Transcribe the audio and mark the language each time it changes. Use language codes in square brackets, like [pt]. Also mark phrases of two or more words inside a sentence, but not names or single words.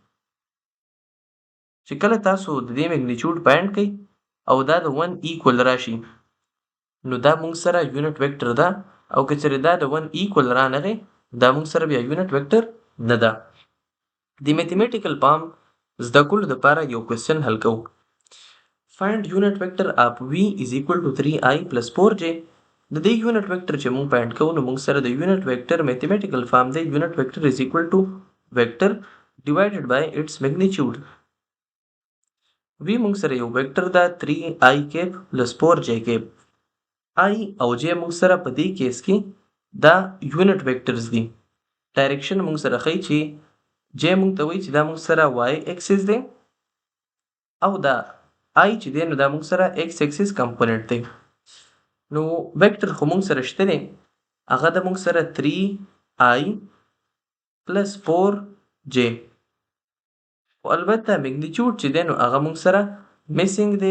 [ps] چې کله تاسو د دې میګنیچیوډ پاینټ کړئ او دا د 1 ایکول راشي، نو دا موږ سره [en] unit vector [ps] ده، او که چېرې دا د 1 ایکول رانغی دا موږ سره بیا [en] unit vector [ps] نه ده. د [en] mathematical form [ps] زده کولو دپاره یو کوېسچن حل کوو. [en] find unit vector of v is equal to 3i plus 4j. [ps] د دې [en] unit vector [ps] چې موږ پاینټ کوو نو موږ سره د [en] unit vector mathematical form [ps] دی [en] unit vector is equal to vector divided by its magnitude. [ps] v موږ سره یو ویکټر ده 3i [en] cap plus [ps] 4j کیپ. i او j موږ سره په دې کیس کې دا [en] unit vectors [ps] دي. ډایرکشن موږ سره ښیي چې j موږ ته وایي چې دا موږ سره [en] y axis [ps] دی او دا i چې دی نو دا موږ سره [en] x axis component [ps] دی. نو ویکټر خو موږ سره شته دی، هغه د موږ سره 3i پلس 4j، او البته میګنیچیوډ چې دی نو هغه موږ سره میسنګ دی.